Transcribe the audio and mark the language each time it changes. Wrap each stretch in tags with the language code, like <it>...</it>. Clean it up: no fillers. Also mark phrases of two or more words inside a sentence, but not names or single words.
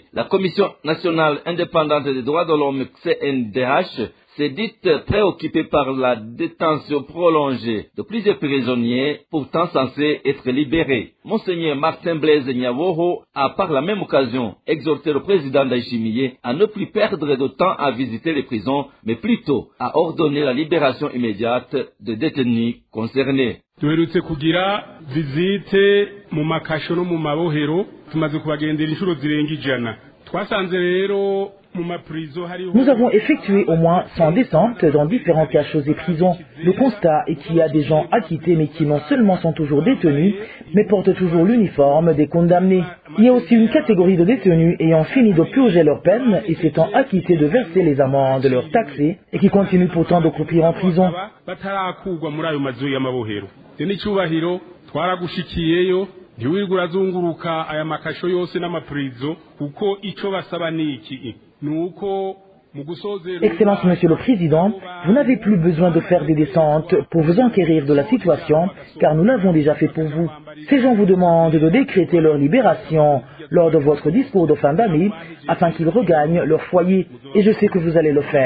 <fr>La Commission nationale indépendante des droits de l'homme, CNDH, s'est dite préoccupée par la détention prolongée de plusieurs prisonniers pourtant censés être libérés. Monseigneur Martin Blaise Nyaworo a par la même occasion exhorté le président Ndayishimiye à ne plus perdre de temps à visiter les prisons, mais plutôt à ordonner la libération immédiate des détenus concernés.</fr> <rn>duherutse kugira visite mu makasho no mu mabohero tumaze kubagendera inshuro zirenga 100 twasanze rero.</rn> <fr>Nous avons effectué au moins 100 descentes dans différents cachot et prisons. Le constat est qu'il y a des gens acquittés mais qui non seulement sont toujours détenus, mais portent toujours l'uniforme des condamnés. Il y a aussi une catégorie de détenus ayant fini de purger leur peine et s'étant acquittés de verser les amendes leur taxées et qui continuent pourtant de croupir en prison.</fr> <rn>ntiwirirwa urazunguruka aya makasho yose n'amaprizo kuko ico basaba niki nuko</rn> <fr>Excellence, Monsieur le Président, vous n'avez plus besoin de faire des descentes pour vous enquérir de la situation, car nous l'avons déjà fait pour vous. Ces gens vous demandent de décréter leur libération lors de votre discours de fin d'année, afin qu'ils regagnent leur foyer, et je sais que vous allez le faire.</fr>